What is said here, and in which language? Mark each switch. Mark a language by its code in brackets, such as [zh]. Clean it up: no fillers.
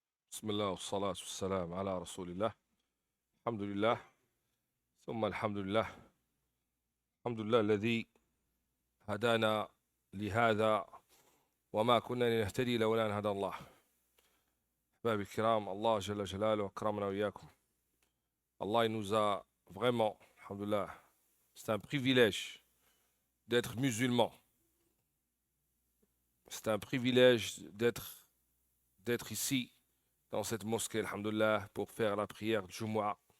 [ar] بسم الله والصلاة والسلام على رسول الله. الحمد لله ثم الحمد لله. الحمد لله الذي هدانا لهذا وما كنا لنهتدي لولا أن هدى الله. أحبابي الكرام, Allah Jalla Jalaluhu akramana wa iyyakum. [fr] Allah il nous a vraiment, alhamdoulilah, c'est un privilège d'être musulman. C'est un privilège d'être ici dans cette mosquée, alhamdoulilah, pour faire la prière de Jumu'ah.